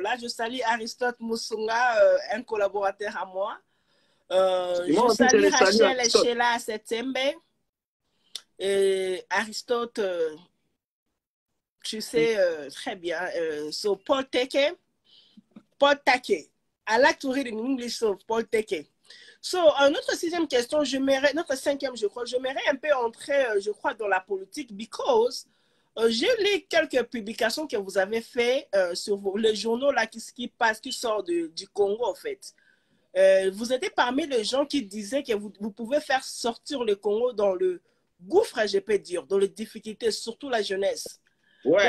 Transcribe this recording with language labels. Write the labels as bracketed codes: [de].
[fr] Là, je salue Aristote Moussunga, un collaborateur à moi. Je salue Rachel et Sheila Setembe. Et Aristote, tu sais très bien. [en] So Paul Teke. Paul Take. I like to read in English, so Paul Teke. [fr] So, notre 6e question, notre 5e, je crois, j'aimerais un peu entrer, je crois, dans la politique, [en] because [fr] j'ai lu quelques publications que vous avez faites sur les journaux là, qui sortent du Congo, en fait. Vous étiez parmi les gens qui disaient que vous pouvez faire sortir le Congo dans le gouffre, je peux dire, dans les difficultés, surtout la jeunesse. Ouais.